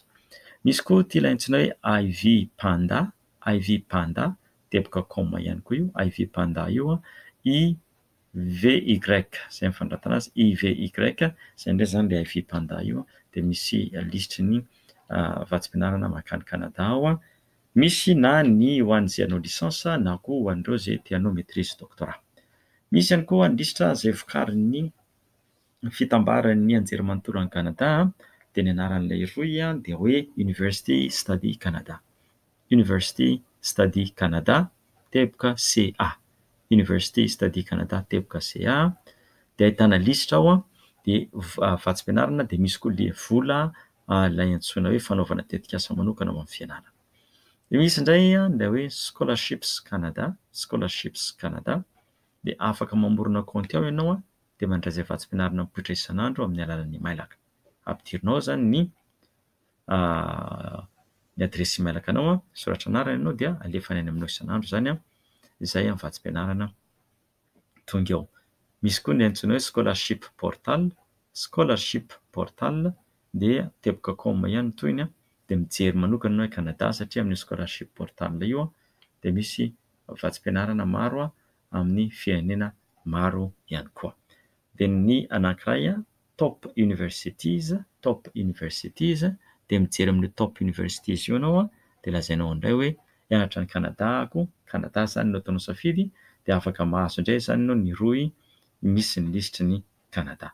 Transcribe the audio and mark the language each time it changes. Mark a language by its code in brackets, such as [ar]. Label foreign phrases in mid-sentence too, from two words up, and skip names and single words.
[mg] Misy koa ity ilay antsoina hoe IV Panda, IV Panda teboka com ihany koa io, IV Panda io IVY izay mifandratana azy IVY izay indray zany ilay IV Panda io dia misy lisitry ny vatsim-pianarana makany Canada ao. Misy na ny ho an'izay hanao lisansa na koa ho an'ireo izay te hanao [fr] maîtrise doctorat. [mg] Misy ihany koa lisitra izay vokarin'ny fitambaran'ny anjerimanontolo any Canada dia ny anaran'ilay roy dia hoe University Study Canada, University Study Canada teboka CA, University Study Canada teboka CA dia ahitana lisitra ao dia vatsim-pianarana dia misy koa le vola ilay antsoina hoe fanaovana tetikasa manokana ao amin'ny fianarana. Dia misy indray ilay hoe scholarships Canada, scholarships Canada dia afaka mamorona kaonty ao ianao dia mandray izay vatsim-pianarana mipoitra isan'andro amin'ny alalan'ny mailaka. Ampidirinao zany ny adresy mailaka anao soratra anarana ianao dia alefany any aminao isan'andro zany izay amin'ny vatsim-pianarana tonga eo. Misy koa ny antsoina hoe scholarship portal, scholarship portal dia teboka com ihany toy dia mijery manokana ianao Canada satria amin'ny scholarship portal io dia misy vatsim-pianarana maro amin'ny firenena maro ihany koa. Dia ny anankiray top universities dia mijery amin'ny top universities io ianao dia lazainao indray hoe hianatra any Canada zany no ataonao safidy dia afaka mahazo indray zany ianao ny roy misy ny lisitry ny Canada.